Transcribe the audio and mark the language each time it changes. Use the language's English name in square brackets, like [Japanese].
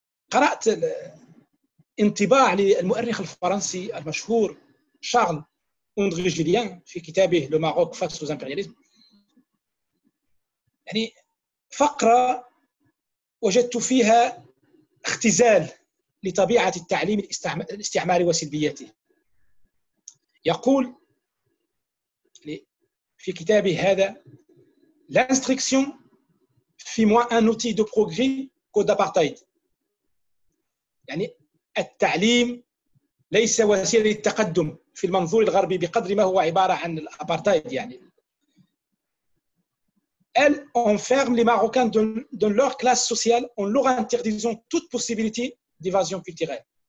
[Arabic] قرأت انطباع للمؤرخ الفرنسي المشهور شارل أندري جوليان في كتابه لو ماروك فاس [French] aux impérialismes. [Arabic] يعني فقرة وجدت فيها اختزال لطبيعة التعليم الاستعماري وسلبياته. يقول في كتابه هذا: [French] l'instruction fait moins un outil de progrès que d'apartheid. [Arabic] يعني التعليم ليس وسيلة للتقدم في المنظور الغربي بقدر ما هو عبارة عن الأبارتايد. [French] يعني elle enferme les Marocains dans leur classe sociale en leur interdisant toute possibilité d'évasion culturelle.